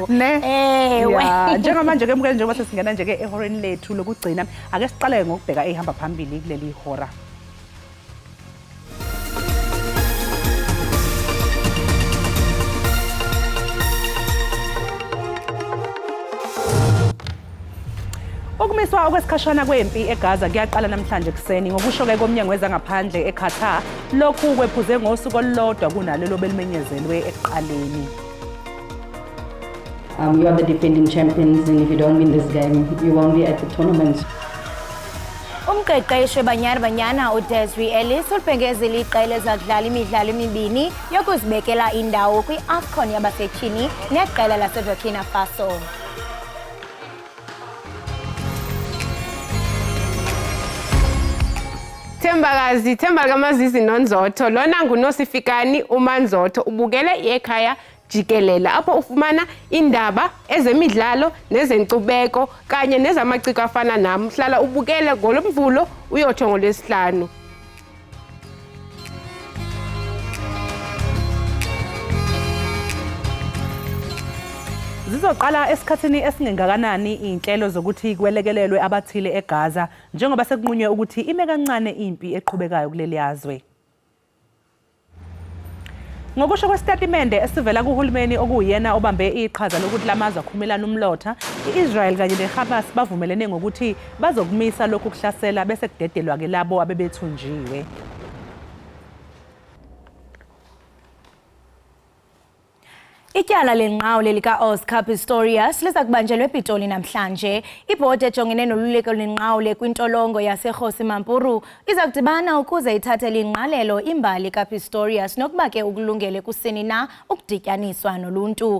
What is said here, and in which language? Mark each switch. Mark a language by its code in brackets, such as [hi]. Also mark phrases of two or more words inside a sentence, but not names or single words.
[zu] njengamanje ke mbukele njengoba sesingena nje ke ehoreni lethu lokugcina ake siqale ngokubheka ehamba phambili kuleli hora Ukumiswa okwesikhashana kwempi eGaza kuyaqala namhlanje kuseni ngokusho ke komnyango wezangaphandle eQatar lokhu kwephuze ngosuku olulodwa kunalelo belimenyezelwe ekuqaleni. [en] You are the defending champions and if you don't win this game you won't be at the tournament. [xh] Umqeqeshi Banyana uDesiree Ellis ulibhengezile iqela ezakudlala imidlalo emibini yokuzibekela indawo kwi-AFCON yabasetyhini neqela laseBurkina Faso. Themba likaMazizi noNzotho lona nguNosifikani uManzotho ubukele iEkhaya Jikelele apho ufumana indaba ezemidlalo nezenkcubeko kanye nezamaciko afana nami hlala ubukele ngolomvulo uyotsho ngolwesihlanu. [zu] Zizoqala esikhathini esingengakanani inhlelo zokuthi kwelekelelwe abathile eGaza njengoba sekunqunywe ukuthi ime kancane impi eqhubekayo kuleli yazwe. Ngokusho kwesitatimende esivela kuhulumeni okuyena obambe iqhaza lokuthi lamazwe akhumelana umlotha, iIsrael kanye neHamas bavumelene ngokuthi bazokumisa lokhu kuhlasela bese kudedelwa ke labo abebethunjiwe. [xh] Ityala lenqawule lika-Oscar Pistorius liza kubanjelwa ePitoli namhlanje. Ibhodi ejongene noluleko lenqawule kwintolongo yaseRhosi Mampuru iza kudibana ukuze ithathele ingqalelo imbali kaPistorius nokuba ke ukulungele kusini na ukudityaniswa noluntu.